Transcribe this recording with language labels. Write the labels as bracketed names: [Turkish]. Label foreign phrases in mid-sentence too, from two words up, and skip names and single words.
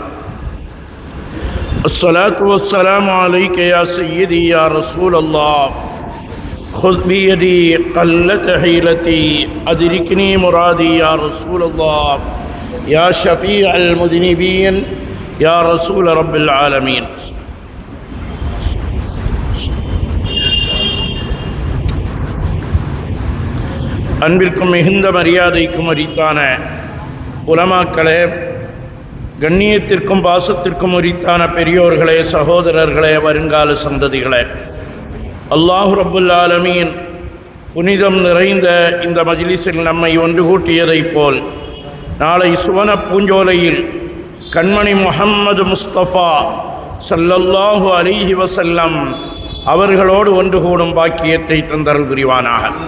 [Arabic] الصلاة والسلام عليك يا سيدي يا رسول الله خذ بيدي قلت حيلتي أدركني مرادي يا رسول الله يا شفيع المذنبين يا رسول رب العالمين. [Tamil] அன்பிற்கும் மிகுந்த மரியாதைக்கும் உரித்தான உலமாக்களே, கண்ணியத்திற்கும் பாசத்திற்கும் உரித்தான பெரியோர்களே, சகோதரர்களே, வருங்கால சந்ததிகளே, [Arabic] الله رب العالمين [Tamil] புனிதம் நிறைந்த இந்த மஜ்லிஸில் நம்மை ஒன்று கூட்டியதைப் போல் நாளை சுவன பூஞ்சோலையில் கண்மணி முஹம்மது முஸ்தபா [Arabic] صلى الله عليه وسلم [Tamil] அவர்களோடு ஒன்று கூடும் பாக்கியத்தை தந்தருள் புரிவானாக.